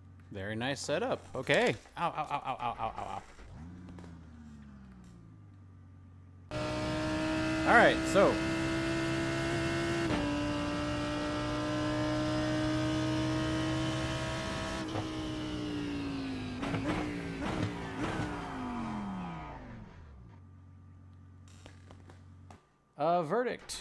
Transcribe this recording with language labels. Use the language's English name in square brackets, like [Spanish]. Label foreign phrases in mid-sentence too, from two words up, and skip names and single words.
[English] Very nice setup. Okay. Ow, ow, ow, ow, ow, ow, ow, ow. All right, so. Verdict.